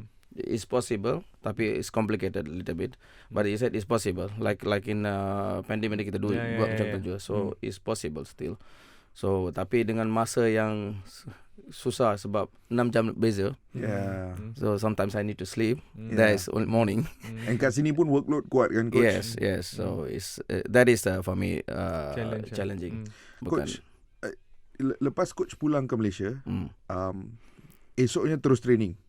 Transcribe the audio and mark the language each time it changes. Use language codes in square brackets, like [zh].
[en] It's possible, [ms] tapi [en] it's complicated a little bit. But he said it's possible. Like in pandemic [ms] kita buat macam tu je. [en] So it's possible still. [ms] So tapi dengan masa yang susah sebab 6 jam beza. [en] So sometimes I need to sleep. That is morning. [ms] And kat sini pun workload kuat kan coach? [en] Yes. So it's that is for me challenging. [ms] Coach, lepas coach pulang ke Malaysia, esoknya terus training.